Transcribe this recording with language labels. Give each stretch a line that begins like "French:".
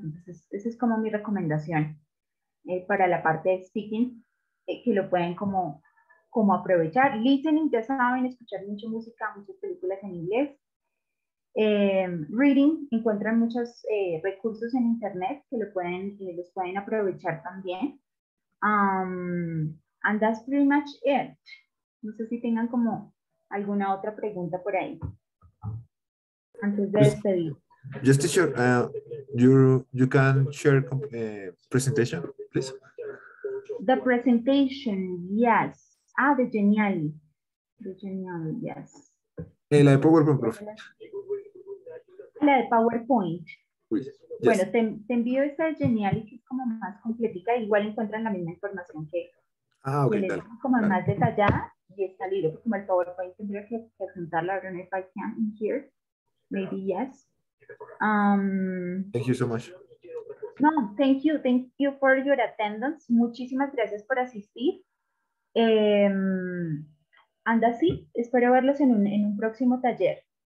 Spanish: Entonces, esa es como mi recomendación para la parte de speaking, que lo pueden como aprovechar. Listening, ya saben, escuchar mucha música, muchas películas en inglés. Reading, encuentran muchos recursos en internet que los pueden aprovechar también.
English: And that's pretty much it.
Spanish: No sé si tengan como alguna otra pregunta por ahí antes de despedir.
English: Just teacher, you can share presentation, please. The presentation, yes. The Geniali. The Geniali, yes.
Spanish: La de PowerPoint, profe. La de PowerPoint.
English: Yes.
Spanish: Bueno, te envío esta de Geniali que es como más completica. Igual encuentran la misma información que Ok, les digo, como más detallada y está libre. Como el PowerPoint tendría que presentarla.
English: I don't know if I can in here. Maybe yes. Thank you so much. No, thank you for your attendance.
Spanish: Muchísimas gracias por asistir. Anda así, espero verlos en un próximo taller.